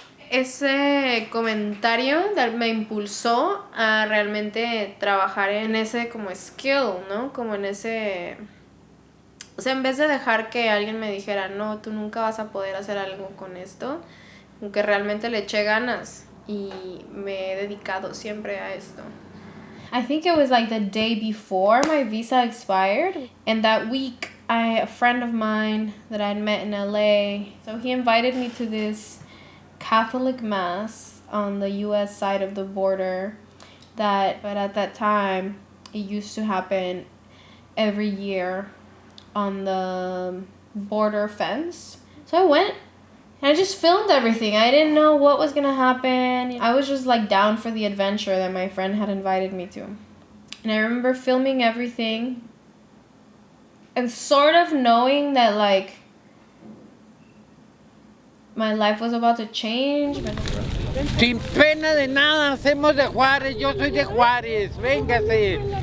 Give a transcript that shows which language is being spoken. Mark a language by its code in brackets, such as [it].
[es] Ese comentario me impulsó a realmente trabajar en ese como skill, ¿no? Como en ese... O sea, en vez de dejar que alguien me dijera, no, tú nunca vas a poder hacer algo con esto, aunque realmente le eché ganas y me he dedicado siempre a esto. [en] I think it was like the day before my visa expired, and that week a friend of mine that I'd met in LA, so he invited me to this Catholic mass on the US side of the border but at that time it used to happen every year on the border fence. So I went And I just filmed everything. I didn't know what was gonna happen. I was just like down for the adventure that my friend had invited me to. And I remember filming everything and sort of knowing that like my life was about to change. [es] Sin pena de nada, hacemos de Juárez, yo soy de Juárez, véngase.